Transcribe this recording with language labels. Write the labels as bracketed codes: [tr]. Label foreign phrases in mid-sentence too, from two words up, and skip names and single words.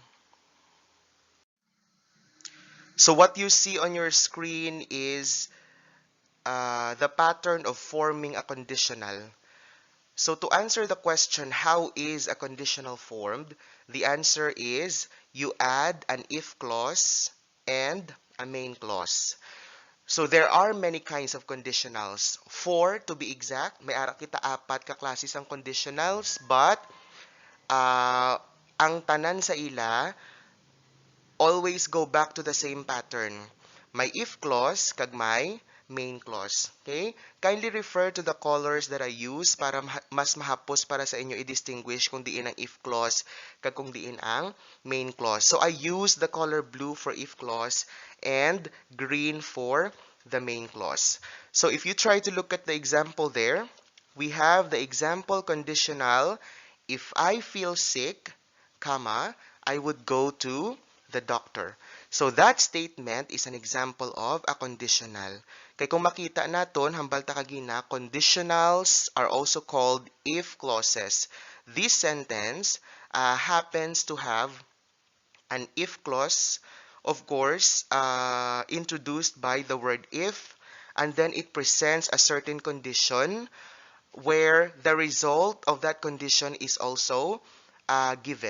[en] So what you see on your screen is the pattern of forming a conditional. So to answer the question, how is a conditional formed? The answer is you add an if clause and a main clause. So there are many kinds of conditionals. Four to be exact. [hil] May ara kita apat ka klases ang conditionals, but ang tanan sa ila [en] always go back to the same pattern. [hil] May [en] if clause [hil] kag may [en] main clause. Okay? Kindly refer to the colors that I use [hil] para mas mahapos para sa inyo i-distinguish kung diin ang [en] if clause [hil] kag kung diin ang [en] main clause. So I use the color blue for if clause and green for the main clause. So if you try to look at the example there, we have the example conditional, if I feel sick, comma, I would go to the doctor. So that statement is an example of a conditional. [hil] Kay kung makita naton, hambal ta kagina, [en] conditionals are also called if clauses. This sentence happens to have an if clause, of course, introduced by the word if, and then it presents a certain condition where the result of that condition is also given.